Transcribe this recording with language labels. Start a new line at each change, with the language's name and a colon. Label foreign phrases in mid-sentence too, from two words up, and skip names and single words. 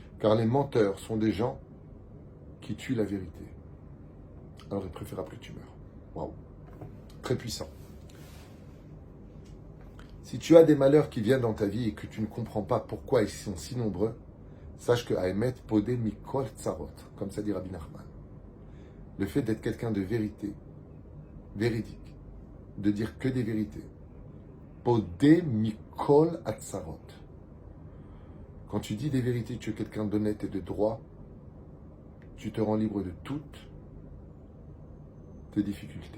French: Car les menteurs sont des gens qui tue la vérité. Alors il est préférable que tu meurs. Waouh. Très puissant. Si tu as des malheurs qui viennent dans ta vie et que tu ne comprends pas pourquoi ils sont si nombreux, sache que
Hebrew: האמת פודה מכל צרות,
French: comme ça dit Rabbi Nachman. Le fait d'être quelqu'un de vérité, véridique, de dire que des vérités,
Hebrew: פודה מכל הצרות.
French: Quand tu dis des vérités, tu es quelqu'un d'honnête et de droit, tu te rends libre de toutes tes difficultés.